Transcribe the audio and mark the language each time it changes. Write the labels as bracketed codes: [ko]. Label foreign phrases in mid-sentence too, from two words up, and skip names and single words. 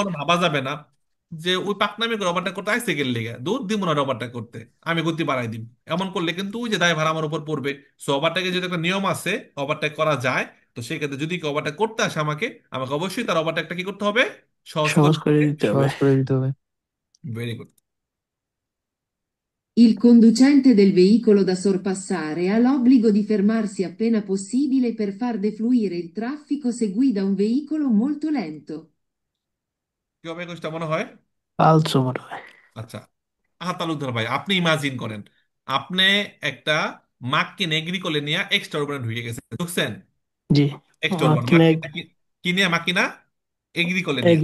[bn] কোন ভাবা যাবে না যে ওই পাকনামি করে ওভারটেক করতে আইসে গেলে লেগে দুধ দিব না ওভারটেক করতে, আমি গতি বাড়াই দিব। এমন করলে কিন্তু ওই যে দায়ভার আমার উপর পড়বে। সো ওভারটেকের যদি একটা নিয়ম আছে, ওভারটেক করা যায়, তো সেক্ষেত্রে যদি কেউ ওভারটেক করতে আসে আমাকে, আমাকে অবশ্যই তার ওভারটেকটা কি করতে হবে, সহজ সহজ করতে করে হবে। দিতে হবে। সহজ করে দিতে হবে। [en] very good. [it] Il conducente del veicolo da sorpassare ha l'obbligo di fermarsi appena possibile per far defluire il traffico se guida un veicolo molto lento. [bn] কি হবে কোনটা মনে হয়? ফালসো মনে হয়। আচ্ছা, তালুকদার ভাই আপনি ইমাজিন করেন, আপনি একটা মাককে নেগরি করে নিয়ে এক্সট্রা উর্বানে ঢুকে গেছে, বুঝছেন? জি, [it] extraurbano [bn] মাকিনা মাকিনা কি নিয়ে, মাকিনা এগ্রি করে নিয়ে।